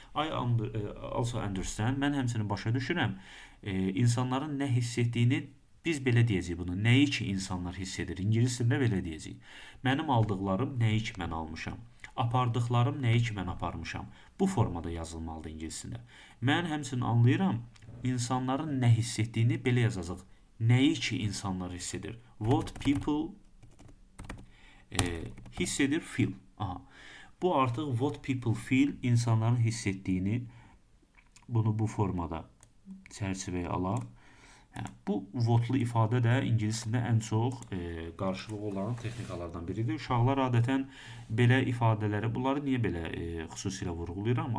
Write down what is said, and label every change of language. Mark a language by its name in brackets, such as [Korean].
[English] I also understand, [Azerbaijani] mən həmçinin başa düşürəm insanların nə hiss etdiyini. Biz belə deyəcəyik bunu. Nəyi ki insanlar hiss edir? İngilis dilində belə deyəcəyik. Mənim aldıqlarım nəyi ki mən almışam? Apardıqlarım nəyi ki mən aparmışam? Bu formada yazılmalıdır ingilis dilində. Mən həmçinin anlayıram insanların nə hiss etdiyini belə yazacaq. Nəyi ki insanlar hiss edir? [English] What people [Azerbaijani] hiss edir, [English] feel. [Azerbaijani] Bu artıq [English] what people feel, [Azerbaijani] insanların hiss etdiyini, bunu bu formada çərçivəyə alaq. Bu votlu ifadə də ingilis dilində ən çox qarşılığı olan texnikalardan biridir. Uşaqlar adətən belə ifadələri, bunları niyə belə xüsusilə vurğulayıram?